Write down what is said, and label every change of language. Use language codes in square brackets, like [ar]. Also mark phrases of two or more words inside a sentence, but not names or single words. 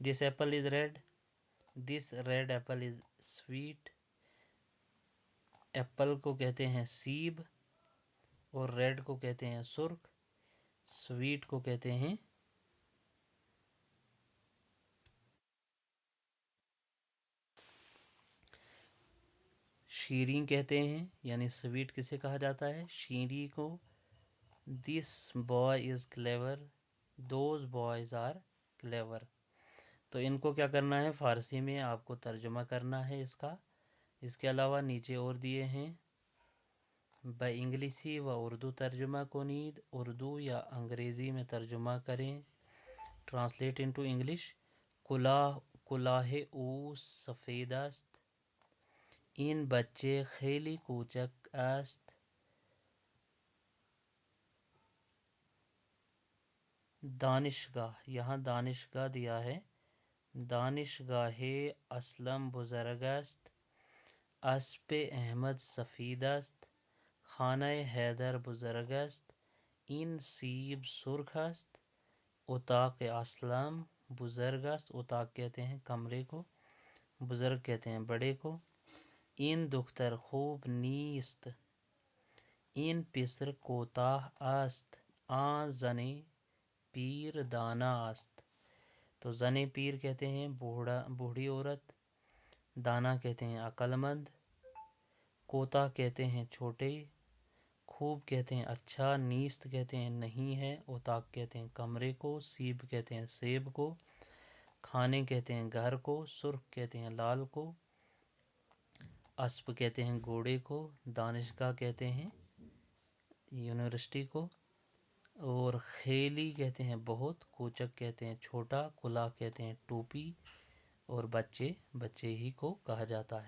[en] this apple is red, this red apple is sweet, [ur] ایپل کو کہتے ہیں سیب، اور ریڈ کو کہتے ہیں سرخ، سویٹ کو کہتے ہیں شیریں کہتے ہیں، یعنی سویٹ کسے کہا جاتا ہے، شیریں کو۔ [en] this boy is clever, those boys are clever, [ur] تو ان کو کیا کرنا ہے، فارسی میں آپ کو ترجمہ کرنا ہے اس کا۔ اس کے علاوہ نیچے اور دیے ہیں، [fa] انگلیسی و اردو ترجمہ کنید، [ur] اردو یا انگریزی میں ترجمہ کریں، [en] translate into English. [fa] کلاه او سفید است، این بچه خیلی کوچک است، [ur] دانشگاہ، یہاں [fa] دانشگاہ [ur] دیا ہے، [fa] دانشگاہ اسلم بزرگ است، اسب احمد سفید است، خانه حیدر بزرگ است، این سیب سرخ است، اتاق اسلم بزرگ است، [ur] اتاق کہتے ہیں کمرے کو، بزرگ کہتے ہیں بڑے کو۔ [fa] این دختر خوب نیست، این پسر کوتاه است، آن زن پیر دانا است، [ur] تو زن پیر کہتے ہیں بوڑھی عورت، دانا کہتے ہیں عقل مند، کوتاہ کہتے ہیں چھوٹے، خوب کہتے ہیں اچھا، نیست کہتے ہیں نہیں ہے، اتاق کہتے ہیں کمرے کو، سیب کہتے ہیں سیب کو، کھانے کہتے ہیں گھر کو، سرخ کہتے ہیں لال کو، اسب کہتے ہیں گھوڑے کو، دانشگاہ کہتے ہیں یونیورسٹی کو، اور خیلی کہتے ہیں بہت، کوچک کہتے ہیں چھوٹا، کلاه کہتے ہیں ٹوپی، اور بچے ہی کو کہا جاتا ہے۔